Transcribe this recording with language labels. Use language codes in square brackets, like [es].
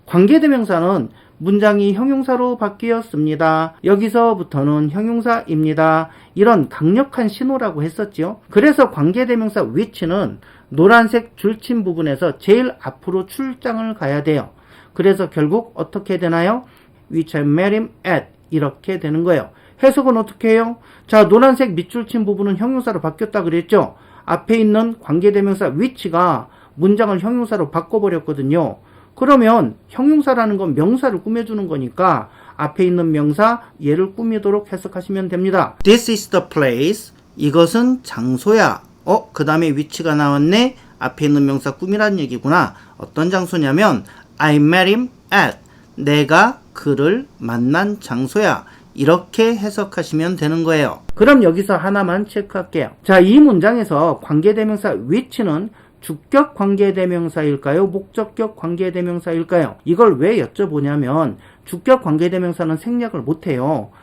[ko] 관계대명사는 문장이 형용사로 바뀌었습니다. 여기서부터는 형용사입니다. 이런 강력한 신호라고 했었죠. 그래서 관계대명사 which는 노란색 줄친 부분에서 제일 앞으로 출장을 가야 돼요. 그래서 결국 어떻게 되나요? [en] Which I met him at [ko] 이렇게 되는 거예요. 해석은 어떻게 해요? 자, 노란색 밑줄 친 부분은 형용사로 바뀌었다 그랬죠. 앞에 있는 관계대명사 which가 문장을 형용사로 바꿔버렸거든요. 그러면 형용사라는 건 명사를 꾸며주는 거니까 앞에 있는 명사 얘를 꾸미도록 해석하시면 됩니다. [en] This is the place. [ko] 이것은 장소야. 그 다음에 which가 나왔네. 앞에 있는 명사 꾸미라는 얘기구나. 어떤 장소냐면 [en] I met him at. [ko] 내가 그를 만난 장소야. 이렇게 해석하시면 되는 거예요. 그럼 여기서 하나만 체크할게요. 자, 이 문장에서 관계대명사 which는 주격 관계대명사일까요? 목적격 관계대명사일까요? 이걸 왜 여쭤보냐면 주격 관계대명사는 생략을 못해요.